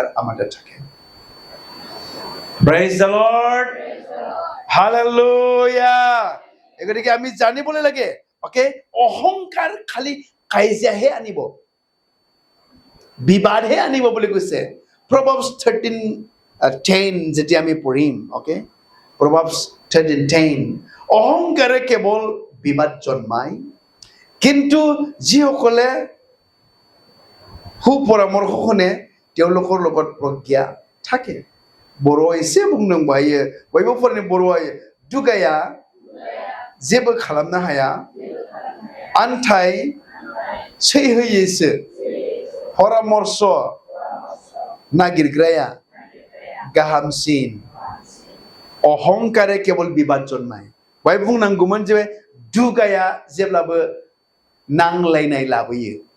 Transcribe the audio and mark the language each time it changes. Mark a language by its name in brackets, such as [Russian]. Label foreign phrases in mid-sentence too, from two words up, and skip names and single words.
[Assamese] আমাৰ থাকে [English] Praise the Lord Hallelujah [Assamese] গতিকে আমি জানিবলৈ লাগে ওকে অহংকাৰ খালি কাজিয়াহে আনিব বিবাদহে আনিব বুলি কৈছে Proverbs 13:10 যেতিয়া আমি পঢ়িম ওকে Proverbs 13:10 অহংকাৰে কেৱল বিবাদ জন্মায় কিন্তু যিসকলে সুপৰামৰ্শ শুনে তেওঁলোকৰ লগত প্ৰজ্ঞা থাকে [Bodo] बर' एसे बुंदोंबा बयबो फरायनो बर'आ दुगाया जेबो खालामनो हाया आन्थाय सैहोयोसो परामर्श नागिरग्राया गाहामसिन अहंकारे केवल बिबाद जन्माय बाय बुंनांगौमोन जे दुगाया जेब्लाबो नांलायनाय लाबोयो